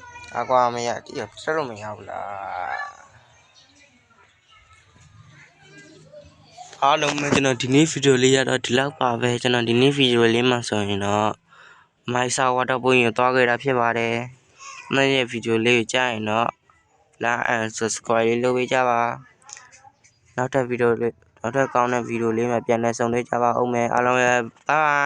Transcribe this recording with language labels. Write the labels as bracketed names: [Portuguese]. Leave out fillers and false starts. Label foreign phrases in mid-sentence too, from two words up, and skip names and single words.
[Burmese] အကွာမရတိရဆက်လို့မရဘူးလားအားလုံးပဲကျွန်တော်ဒီနေ့ဗီဒီယိုလေးရတော့ဒီလောက်ပါပဲကျွန်တော်ဒီနေ့ဗီဒီယိုလေးမှာဆိုရင်တော့မိုက်ဆာဝါတာပွင့်ကိုသွားခဲ့တာဖြစ်ပါတယ်။နေ့ရဲ့ဗီဒီယိုလေးကိုကြားရင်တော့ [English] like and subscribe [Burmese] လေးလုပ်ပေးကြပါနောက်ထပ်ဗီဒီယိုလေးနောက်ထပ်ကောင်းတဲ့ဗီဒီယိုလေးမှာပြန်လည်ဆုံတွေ့ကြပါဦးမယ်အားလုံးရဲ့ bye